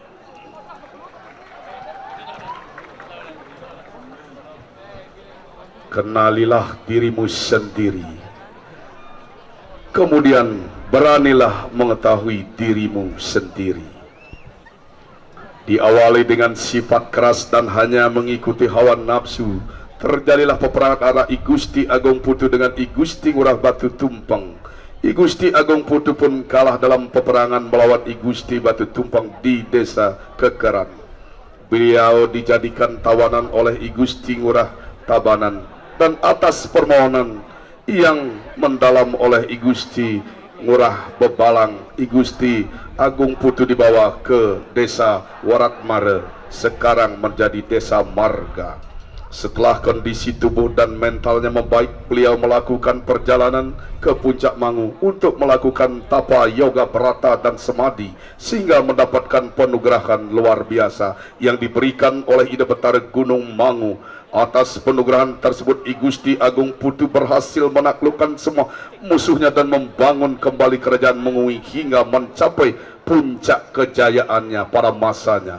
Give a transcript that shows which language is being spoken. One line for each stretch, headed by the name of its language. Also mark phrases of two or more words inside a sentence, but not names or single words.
Indonesian: Kenalilah dirimu sendiri, kemudian beranilah mengetahui dirimu sendiri. Diawali dengan sifat keras dan hanya mengikuti hawa nafsu, terjadilah peperangan antara I Gusti Agung Putu dengan I Gusti Ngurah Batu Tumpeng. I Gusti Agung Putu pun kalah dalam peperangan melawan I Gusti Batu Tumpeng di desa Kekeran. Beliau dijadikan tawanan oleh I Gusti Ngurah Tabanan, dan atas permohonan yang mendalam oleh I Gusti Ngurah Bebalang, I Gusti Agung Putu dibawa ke desa Waratmare, sekarang menjadi desa Marga. Setelah kondisi tubuh dan mentalnya membaik, beliau melakukan perjalanan ke Puncak Mangu untuk melakukan tapa yoga berata dan semadi, sehingga mendapatkan penugerahan luar biasa yang diberikan oleh Ida Betara Gunung Mangu. Atas penugerahan tersebut, I Gusti Agung Putu berhasil menaklukkan semua musuhnya dan membangun kembali kerajaan Mengui hingga mencapai puncak kejayaannya pada masanya.